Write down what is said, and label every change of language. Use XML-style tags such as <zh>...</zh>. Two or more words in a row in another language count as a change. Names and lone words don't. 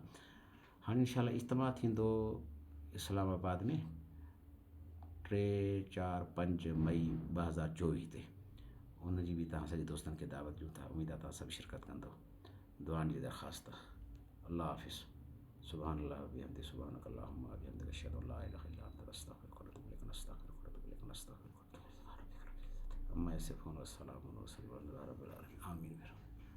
<sd>हाणे इंशाअल्लाह इज्तिमा थींदो इस्लामाबाद में 3, 4, 5 मई 2024 ते। उनजी बि तव्हां सॼे दोस्तनि खे दावत ॾियूं था। उमेदु आहे तव्हां सभु शिरकत कंदव। दुआनि जी दरख़्वास्त। अल्लाह हाफ़िज़।</sd> <ar>سبحان الله وبحمده سبحانك اللهم وبحمدك أشهد أن لا إله إلا أنت أستغفرك وأتوب إليك نستغفرك وأتوب إليك نستغفرك وأتوب إليك عما يصفون وسلام وصلى الله على رب العالمين. आमीन।</ar>